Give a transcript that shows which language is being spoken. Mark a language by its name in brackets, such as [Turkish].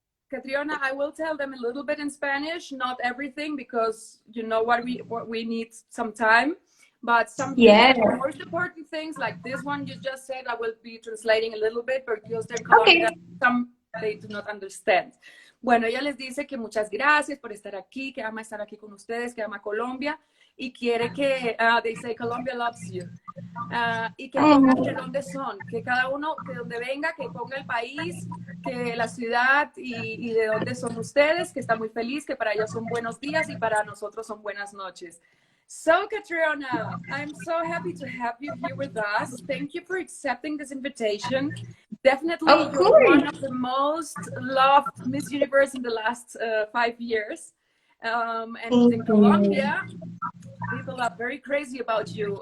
[English] Catriona, I will tell them a little bit in Spanish, not everything, because you know what we need some time. But some things, the most important things like this one you just said, I will be translating a little bit because they're Colombian, some they do not understand. [Spanish] Bueno, ella les dice que muchas gracias por estar aquí, que ama estar aquí con ustedes, que ama Colombia y quiere que, [English] they say Colombia loves you. [Spanish] Y que pongan de dónde son, que cada uno, que donde venga, que ponga el país, que la ciudad y de dónde son ustedes, que está muy feliz, que para ellos son buenos días y para nosotros son buenas noches. [English] So, Catriona, I'm so happy to have you here with us. Thank you for accepting this invitation. Definitely, you're one of the most loved Miss Universe in the last 5 years. And in Colombia, people are very crazy about you.